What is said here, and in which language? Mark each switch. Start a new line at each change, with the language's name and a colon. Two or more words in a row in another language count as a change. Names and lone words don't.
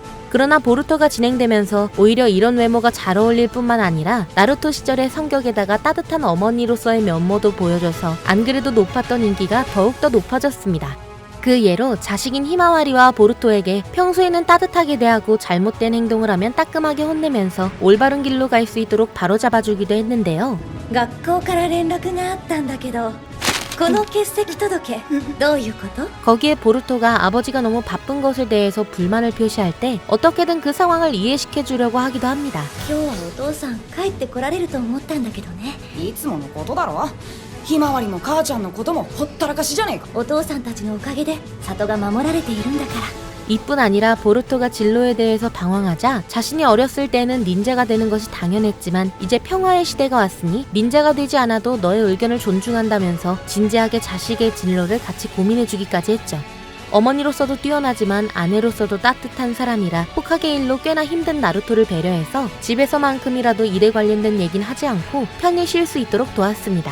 Korean: 그러나 보루토가 진행되면서 오히려 이런 외모가 잘 어울릴 뿐만 아니라 나루토 시절의 성격에다가 따뜻한 어머니로서의 면모도 보여줘서 안 그래도 높았던 인기가 더욱더 높아졌습니다. 그 예로 자식인 히마와리와 보루토에게 평소에는 따뜻하게 대하고 잘못된 행동을 하면 따끔하게 혼내면서 올바른 길로 갈 수 있도록 바로잡아주기도 했는데요.
Japanese: 学校から連絡があったんだけどこの欠席届どういうこと？
Korean: 거기에 보루토가 아버지가 너무 바쁜 것에 대해서 불만을 표시할 때 어떻게든 그 상황을 이해시켜주려고 하기도 합니다.
Japanese: 今日はお父さん帰ってこられると思ったんだけどね。いつものことだろ。ひまわりも母ちゃんのこともほったらかしじゃねえか。お父さんたちのおかげで里が守られているんだから。
Korean: 이뿐 아니라 보루토가 진로에 대해서 방황하자 자신이 어렸을 때는 닌자가 되는 것이 당연했지만 이제 평화의 시대가 왔으니 닌자가 되지 않아도 너의 의견을 존중한다면서 진지하게 자식의 진로를 같이 고민해주기까지 했죠. 어머니로서도 뛰어나지만 아내로서도 따뜻한 사람이라 호카게 일로 꽤나 힘든 나루토를 배려해서 집에서만큼이라도 일에 관련된 얘긴 하지 않고 편히 쉴 수 있도록 도왔습니다.